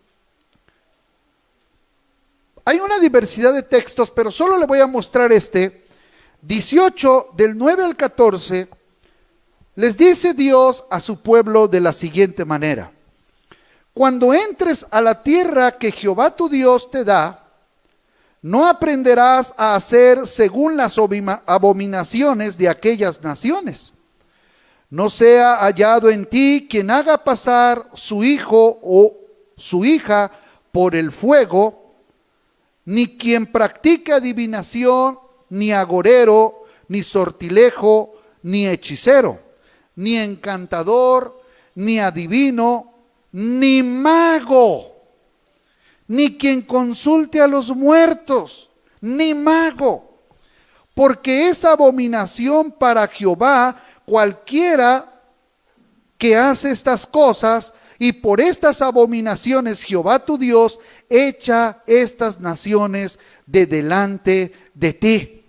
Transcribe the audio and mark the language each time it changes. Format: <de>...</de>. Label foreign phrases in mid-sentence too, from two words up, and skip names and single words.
<es>hay una diversidad de textos, pero solo le voy a mostrar 18, del 9 al 14, les dice Dios a su pueblo de la siguiente manera: cuando entres a la tierra que Jehová tu Dios te da, no aprenderás a hacer según las abominaciones de aquellas naciones. No sea hallado en ti quien haga pasar su hijo o su hija por el fuego, ni quien practique adivinación, ni agorero, ni sortilejo, ni hechicero, ni encantador, ni adivino, ni mago, ni quien consulte a los muertos, ni mago, porque es abominación para Jehová cualquiera que hace estas cosas, y por estas abominaciones Jehová tu Dios echa estas naciones de delante de ti.</es>